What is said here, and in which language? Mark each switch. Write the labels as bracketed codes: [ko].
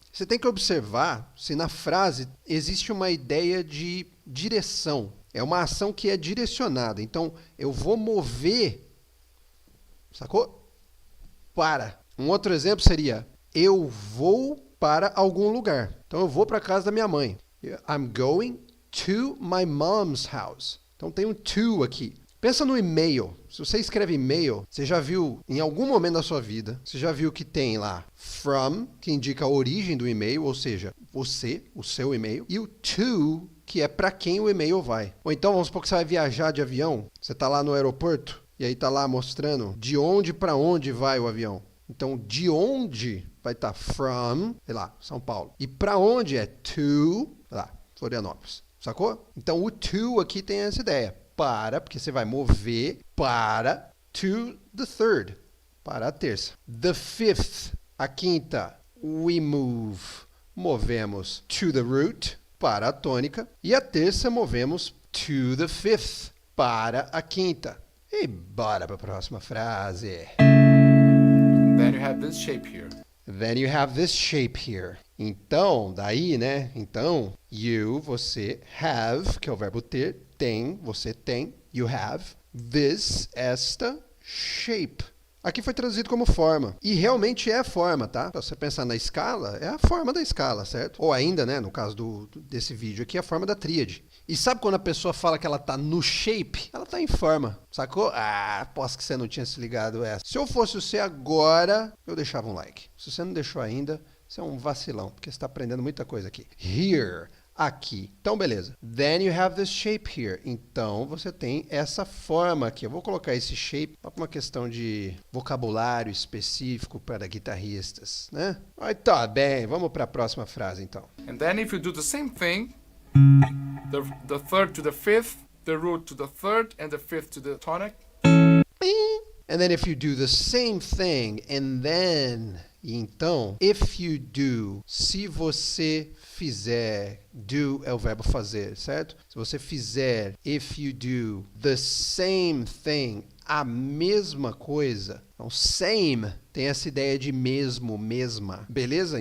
[pt] Você tem que observar se na frase existe uma ideia de direção. É uma ação que é direcionada. Então, eu vou mover, sacou? Para. Um outro exemplo seria, eu vou para algum lugar. Então, eu vou para a casa da minha mãe. [en] I'm going to my mom's house. [pt] Então, tem um to aqui. Pensa no e-mail. Se você escreve e-mail, você já viu, em algum momento da sua vida, você já viu que tem lá from, que indica a origem do e-mail, ou seja, você, o seu e-mail, e o to, que é para quem o e-mail vai. Ou então, vamos supor que você vai viajar de avião, você está lá no aeroporto, e aí está lá mostrando de onde para onde vai o avião. Então, de onde vai estar from, sei lá, São Paulo. E para onde é to, sei lá, Florianópolis. Sacou? Então, o to aqui tem essa ideia. Para, porque você vai mover para [en] to the third, [pt] para a terça. [en] The fifth, [pt] a quinta, [en] we move, [pt] movemos [en] to the root, [pt] para a tônica. E a terça, movemos [en] to the fifth, [pt] para a quinta. E bora para a próxima frase. [en] Then you have this shape here. Then you have this shape here. [pt] Então, daí, né? Então, you, você, have, que é o verbo ter, tem, você tem, [en] you have, [pt] this, esta, shape. Aqui foi traduzido como forma. E realmente é forma, tá? Se você pensar na escala, é a forma da escala, certo? Ou ainda, né, no caso desse vídeo aqui, a forma da tríade. E sabe quando a pessoa fala que ela tá no shape? Ela tá em forma, sacou? Aposto que você não tinha se ligado essa. Se eu fosse você agora, eu deixava um like. Se você não deixou ainda, você é um vacilão, porque você está aprendendo muita coisa aqui. [en] Here, [pt] aqui. Então, beleza. [en] Then you have this shape here. [pt] Então, você tem essa forma aqui. Eu vou colocar esse shape para uma questão de vocabulário específico para guitarristas, né? Aí tá bem. Vamos para a próxima frase, então. [en] And then if you do the same thing, the third to the fifth, the root to the third, and the fifth to the tonic. And then if you do the same thing, and then... [pt] E então, [en] if you do, [pt] se você fizer, do é o verbo fazer, certo? Se você fizer, [en] if you do, the same thing, [pt] a mesma coisa. Então, same tem essa ideia de mesmo, mesma, beleza?